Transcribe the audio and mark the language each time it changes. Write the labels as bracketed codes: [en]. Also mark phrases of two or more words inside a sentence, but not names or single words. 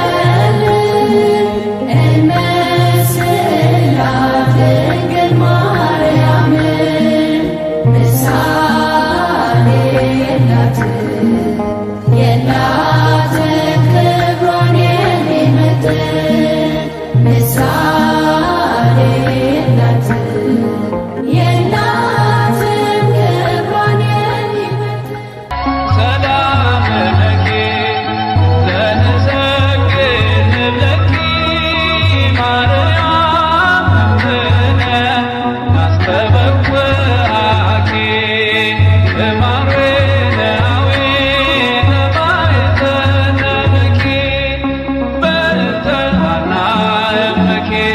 [am] እንመስላት ድንግል ማርያምን ምሳሌ የላትም ክብሯን የሚመጥን ምሳሌ የላትም ክብሯን የሚመጥን [gez] ሰላም ለኪ ዘንሰግድ ለኪ ማርያም እምነ ናስተበኩዓኪ እማርዌናዊ ተባይተነብኪ በእንተ ሐና እምኪ